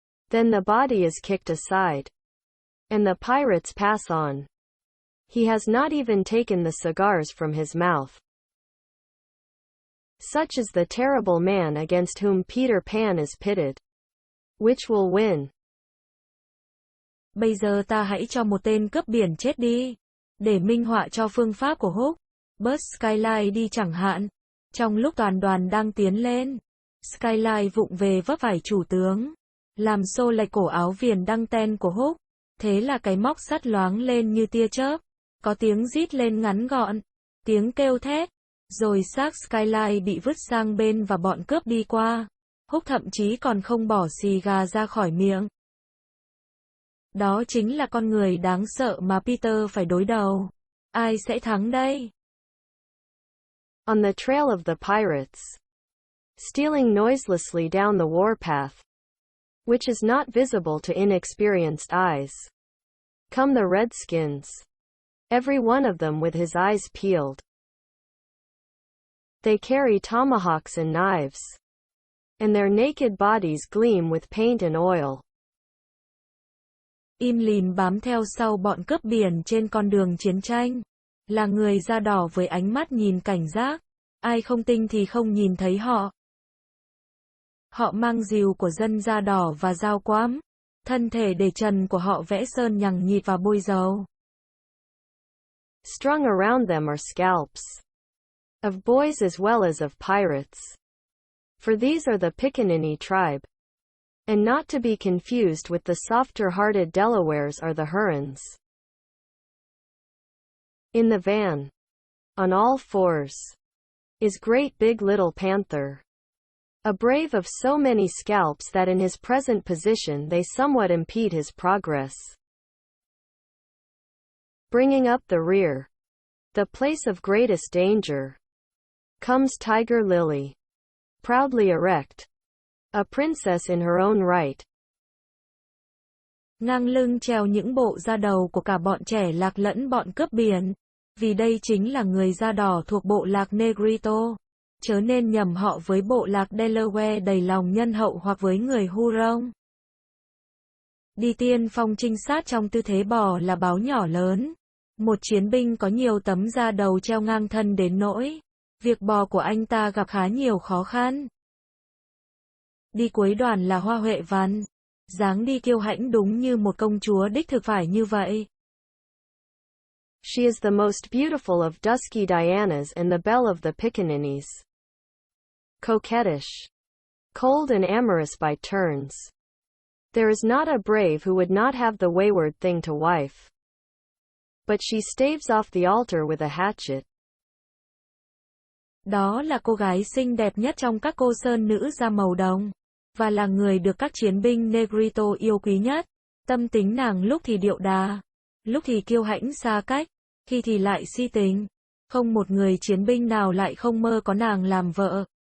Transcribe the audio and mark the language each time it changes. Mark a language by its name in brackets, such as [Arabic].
[English] Then the body is kicked aside, and the pirates pass on. He has not even taken the cigars from his mouth. Such is the terrible man against whom Peter Pan is pitted. Which will win? [Vietnamese] Bây giờ ta hãy cho một tên cướp biển chết đi, để minh họa cho phương pháp của Hook. Bớt Skylight đi chẳng hạn. Trong lúc toàn đoàn đang tiến lên, Skylight vụng về vấp phải chủ tướng, làm xô lệch cổ áo viền đăng ten của Hook. Thế là cái móc sắt loáng lên như tia chớp, có tiếng rít lên ngắn gọn, tiếng kêu thét, rồi xác Skylight bị vứt sang bên và bọn cướp đi qua. Hook thậm chí còn không bỏ xì gà ra khỏi miệng. Đó chính là con người đáng sợ mà Peter phải đối đầu. Ai sẽ thắng đây? [English] On the trail of the pirates, stealing noiselessly down the warpath, which is not visible to inexperienced eyes, come the redskins, every one of them with his eyes peeled. They carry tomahawks and knives, and their naked bodies gleam with paint and oil. [Vietnamese] Im lìm bám theo sau bọn cướp biển trên con đường chiến tranh, là người da đỏ với ánh mắt nhìn cảnh giác, ai không tinh thì không nhìn thấy họ. Họ mang rìu của dân da đỏ và dao quắm, Thân thể để trần của họ vẽ sơn nhằng nhịt và bôi dầu. [English] Strung around them are scalps. Of boys as well as of pirates. For these are the Pickaninny tribe. And not to be confused with the softer-hearted Delawares are the Hurons. In the van, on all fours, is Great Big Little Panther. A brave of so many scalps that in his present position they somewhat impede his progress. Bringing up the rear, the place of greatest danger, comes Tiger Lily, proudly erect, a princess in her own right. [Vietnamese] Ngang lưng treo những bộ da đầu của cả bọn trẻ lạc lẫn bọn cướp biển, vì đây chính là người da đỏ thuộc bộ lạc Negrito, chớ nên nhầm họ với bộ lạc Delaware đầy lòng nhân hậu hoặc với người Huron. Đi tiên phong trinh sát trong tư thế bò là báo nhỏ lớn. Một chiến binh có nhiều tấm da đầu treo ngang thân đến nỗi việc bò của anh ta gặp khá nhiều khó khăn. Đi cuối đoàn là Hoa Huệ Văn, dáng đi kiêu hãnh đúng như một công chúa đích thực phải như vậy. [English] She is the most beautiful of dusky Dianas and the belle of the Pickaninnies. Coquettish, cold and amorous by turns. There is not a brave who would not have the wayward thing to wife. But she staves off the altar with a hatchet. [Vietnamese] Đó là cô gái xinh đẹp nhất trong các cô sơn nữ da màu đồng, và là người được các chiến binh Negrito yêu quý nhất. Tâm tính nàng lúc thì điệu đà, lúc thì kiêu hãnh xa cách, khi thì lại si tình. Không một người chiến binh nào lại không mơ có nàng làm vợ.